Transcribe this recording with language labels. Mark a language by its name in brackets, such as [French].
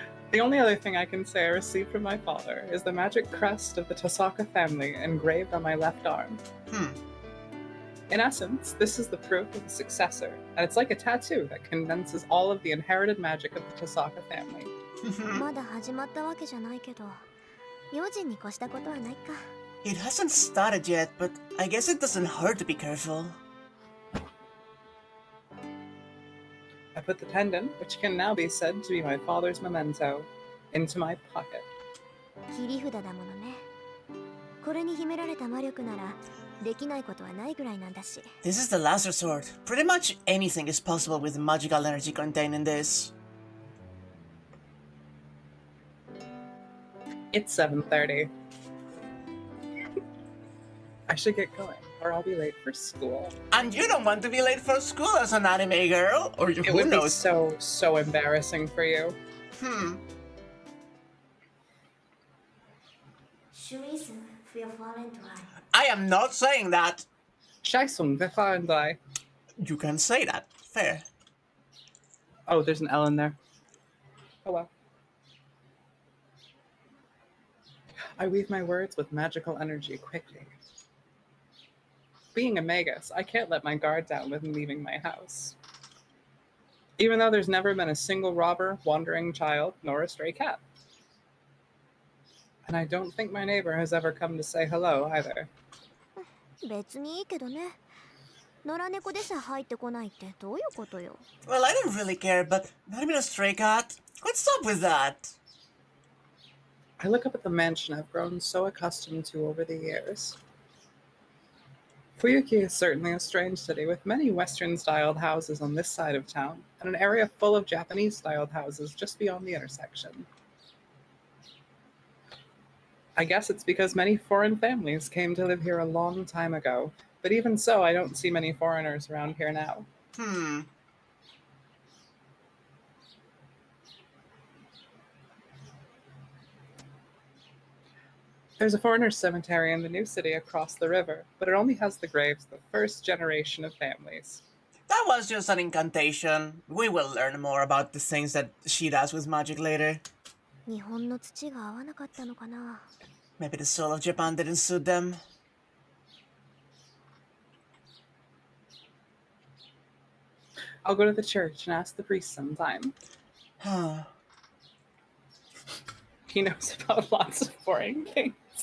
[English] The only other thing I can say I received from my father is the magic crest of the Tosaka family engraved on my left arm. In essence, this is the proof of the successor, and it's like a tattoo that condenses all of the inherited magic of the Tosaka family. [Japanese] まだ始まったわけじゃないけど、用心に越したことはないか。 [English] It hasn't started yet, but I guess it doesn't hurt to be careful. I put the pendant, which can now be said to be my father's memento, into my pocket. [Japanese] 切り札だものね。これに秘められた魔力なら、できないことはないぐらいなんだし。 [English] This is the last resort. Pretty much anything is possible with the magical energy contained in this. It's 7:30. I should get going, or I'll be late for school. And you don't want to be late for school as an anime girl, or It who would be knows? so embarrassing for you. シュイズ、wir fahren drei. I am not saying that. Scheissung, wir fahren drei. You can say that. Fair. Oh, there's an L in there. Oh well. I weave my words with magical energy quickly. Being a magus, I can't let my guard down when leaving my house. Even though there's never been a single robber, wandering child, nor a stray cat. And I don't think my neighbor has ever come to say hello either. [Japanese] 別にいいけどね。野良猫でさえ入ってこないってどういうことよ。 [English] Well, I don't really care, but not even a stray cat? What's up with that? I look up at the mansion I've grown so accustomed to over the years. Fuyuki is certainly a strange city with many Western-styled houses on this side of town and an area full of Japanese-styled houses just beyond the intersection. I guess it's because many foreign families came to live here a long time ago, but even so, I don't see many foreigners around here now. There's a foreigner's cemetery in the new city across the river, but it only has the graves of the first generation of families. That was just an incantation. We will learn more about the things that she does with magic later. [Japanese] 日本の土が合わなかったのかな。 [English] Maybe the soul of Japan didn't suit them. I'll go to the church and ask the priest sometime. He knows about lots of boring things.